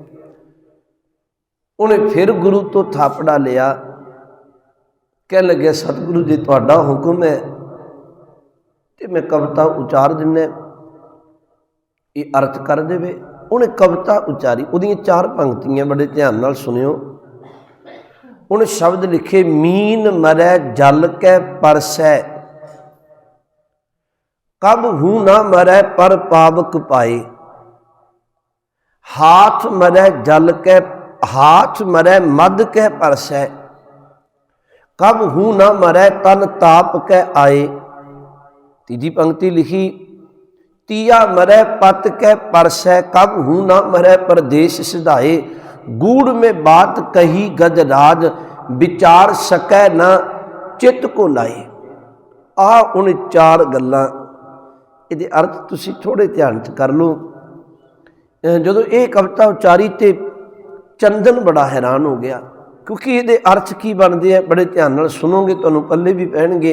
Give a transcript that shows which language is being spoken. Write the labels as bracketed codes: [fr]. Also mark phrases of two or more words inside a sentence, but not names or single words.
[pa] ਉਨ੍ਹਾਂ ਫਿਰ ਗੁਰੂ ਤੋਂ ਥਾਪੜਾ ਲਿਆ, ਕਹਿਣ ਲੱਗੇ ਸਤਿਗੁਰੂ ਜੀ ਤੁਹਾਡਾ ਹੁਕਮ ਹੈ ਤਾਂ ਮੈਂ ਕਵਿਤਾ ਉਚਾਰ ਦਿੰਨਾ, ਇਹ ਅਰਥ ਕਰ ਦੇਵੇ। ਉਨ੍ਹਾਂ ਕਵਿਤਾ ਉਚਾਰੀ, ਉਹਦੀਆਂ 4 ਪੰਕਤੀਆਂ ਬੜੇ ਧਿਆਨ ਨਾਲ ਸੁਣਿਓ। ਉਨ੍ਹਾਂ ਸ਼ਬਦ ਲਿਖੇ, [bra] मीन मरै जल कै परसै, कब हूँ ना मरै पर पावक पाए, हाथ मरै जल कै हाथ मरै मद कै परसै, कब हूँ ना मरै तन ताप कै आए। [pa] ਤੀਜੀ ਪੰਕਤੀ ਲਿਖੀ, [bra] तिया मरै पत कै परसै, कब हूँ ना मरै परदेश सिधाए, गूढ़ में बात कही गजराज, विचार सकै ना चित को लाए। [pa] ਆਹ ਉਨ੍ਹਾਂ 4 ਗੱਲਾਂ ਦੇ ਅਰਥ ਤੁਸੀਂ ਥੋੜ੍ਹੇ ਧਿਆਨ 'ਚ ਕਰ ਲੋ। ਜਦੋਂ ਇਹ ਕਵਿਤਾ ਉਚਾਰੀ ਤਾਂ ਚੰਦਨ ਬੜਾ ਹੈਰਾਨ ਹੋ ਗਿਆ, ਕਿਉਂਕਿ ਇਹ ਅਰਥ ਕੀ [hi] बनते हैं [pa] ਬੜੇ ਧਿਆਨ ਨਾਲ ਸੁਣੋਗੇ ਤੁਹਾਨੂੰ ਪੱਲੇ ਭੀ ਪੈਣਗੇ।